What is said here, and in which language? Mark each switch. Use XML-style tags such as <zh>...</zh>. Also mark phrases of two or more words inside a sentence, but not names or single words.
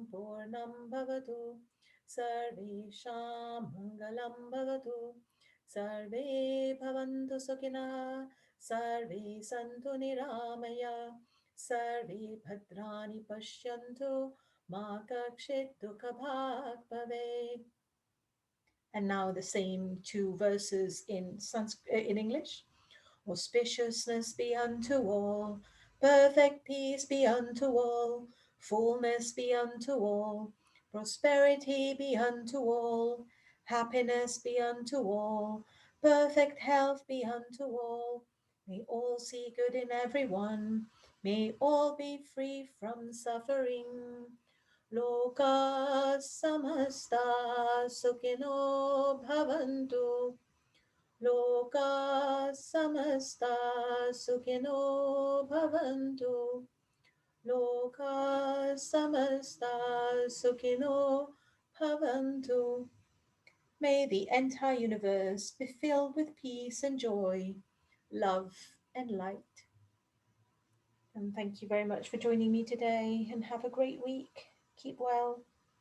<sa>पूर्णं भवतु सर्वेषां मङ्गलं भवतु सर्वे भवन्तु सुखिनः सर्वे सन्तु निरामय सर्वे भद्राणि पश्यन्तु मा कश्चित् दुःखभाग् भवेत्.</sa> <en>And now the same two verses in in English. Auspiciousness be unto all, perfect peace be unto all, fullness be unto all, prosperity be unto all, happiness be unto all, perfect health be unto all. May all see good in everyone. May all be free from suffering.</en> <sa>Loka samasta sukino bhavantu. Loka samasta sukino bhavantu. Loka samasta sukino bhavantu.</sa> <en>May the entire universe be filled with peace and joy, love and light. And thank you very much for joining me today, and have a great week. Keep well.</en>